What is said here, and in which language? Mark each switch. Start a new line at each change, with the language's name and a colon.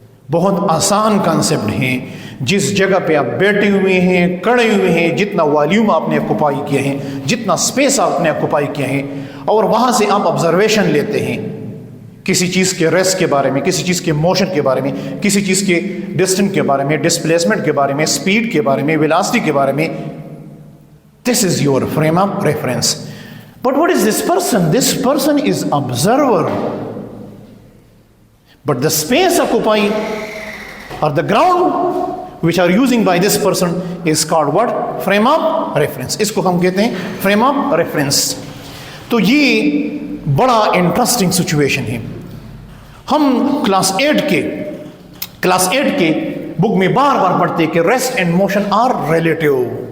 Urdu: بہت آسان کانسیپٹ ہیں. جس جگہ پہ آپ بیٹھے ہوئے ہیں، کھڑے ہوئے ہیں، جتنا والیوم آپ نے آکوپائی کیا ہے، جتنا اسپیس آپ نے آکوپائی کیا ہے، اور وہاں سے آپ آبزرویشن لیتے ہیں کسی چیز کے ریسٹ کے بارے میں، کسی چیز کے موشن کے بارے میں، کسی چیز کے ڈسٹنس کے بارے میں، ڈسپلیسمنٹ کے بارے میں، اسپیڈ کے بارے میں، ویلاسٹی کے بارے میں.
English: This is your frame of reference. But what is this person? This person is observer. But the space occupied or the ground which are using by this person is called what? Frame of reference.
Urdu: اس کو ہم کہتے ہیں frame of reference. تو یہ بڑا interesting situation ہے. ہم class 8 کے بک میں بار بار پڑھتے کہ
English: Rest and motion are relative.